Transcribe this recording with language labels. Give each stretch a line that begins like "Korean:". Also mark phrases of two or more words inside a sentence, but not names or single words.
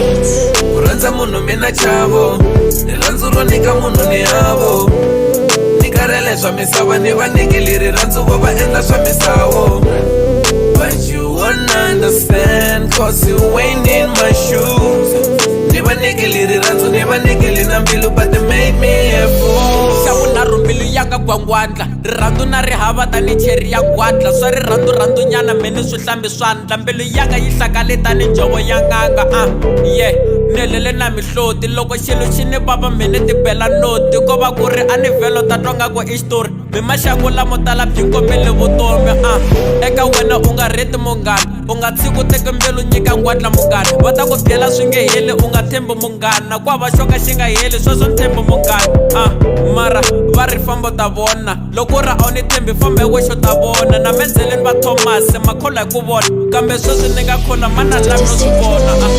Tsonga: ku rhandza munhu mina chavo rirhandzu ro nyika munhu ni havo ni karhele swa misava ni va nikili rirhandzu vo va endla swa misavo
English: but you won't understand cause you ain't in my shoes
Tsonga: ni va nikili rirhandzu ni va nikili na mbilu
English: but they made me a fool
Tsonga: xa vunharhu mbilu ya nga gwangwadla rirhandzu na ri hava tani cheri ya ngwadla swa rirhandzu nyana mini swi hlambi swandla mbilu ya nga yi hlakale tani njovo ya nganga ni helele na mihloti loko xilo xi ni vava mini ti bela noti ko va ku ri a ni vhelo ta twa nga ku i xitori mi maxangu lamo tala byi kombele vutomi eka wena u nga reti munghana u nga tshiki teki mbilu nyika ngwadla munghana va ta ku byela swi nge heli u nga thembi munghana ku hava xo ka xi nga heli sweswo ni thembi munghana mara va ri fambo ta vona loko ra a wu ni thembi fambe wexo ta vona na menzeleni va Thomas makhola hi ku vona kambe sweswi ni nga khola mana lavi no swi vona